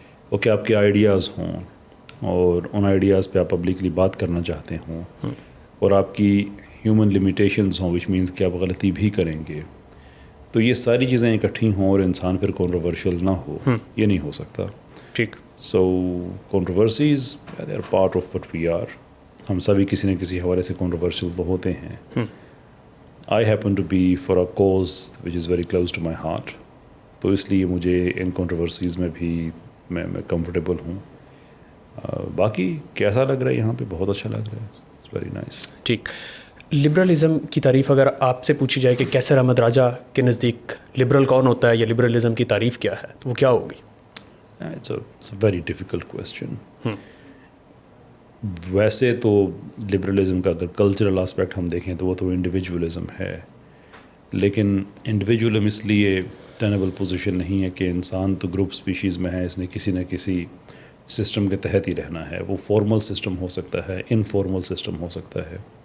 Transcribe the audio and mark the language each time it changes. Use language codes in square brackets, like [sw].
[ur] Okay آپ کے ideas ہوں اور ان آئیڈیاز پہ آپ پبلکلی بات کرنا چاہتے ہوں اور آپ کی ہیومن لمیٹیشنز ہوں وچ مینس کہ آپ غلطی بھی کریں گے، تو یہ ساری چیزیں اکٹھی ہوں اور انسان پھر کنٹروورشل نہ ہو، یہ نہیں ہو سکتا. ٹھیک. [en] So controversies they are part of what we are. [ur] ہم سبھی کسی نہ کسی حوالے سے کنٹروورشل تو ہوتے ہیں. [en] I happen to be for a cause which is very close to my heart, [ur] تو اس لیے مجھے ان کنٹروورسیز میں بھی میں کمفرٹیبل ہوں. باقی کیسا لگ رہا ہے یہاں پہ؟ بہت اچھا لگ رہا ہے. [en] It's very nice. [ur] ٹھیک. لبرلزم کی تعریف اگر آپ سے پوچھی جائے کہ کیسر احمد راجہ کے نزدیک لبرل کون ہوتا ہے یا لبرلزم کی تعریف کیا ہے، تو وہ کیا ہوگی؟ [en] It's a very difficult question. [ur] ویسے تو لبرلزم کا اگر کلچرل آسپیکٹ ہم دیکھیں تو وہ تو انڈیویجولزم ہے، لیکن انڈیویجولزم اس لیے ٹینیبل پوزیشن نہیں ہے کہ انسان تو گروپ اسپیشیز میں ہے، اس نے کسی نہ کسی سسٹم کے تحت ہی رہنا ہے. وہ فارمل سسٹم ہو سکتا ہے، انفارمل سسٹم ہو سکتا ہے.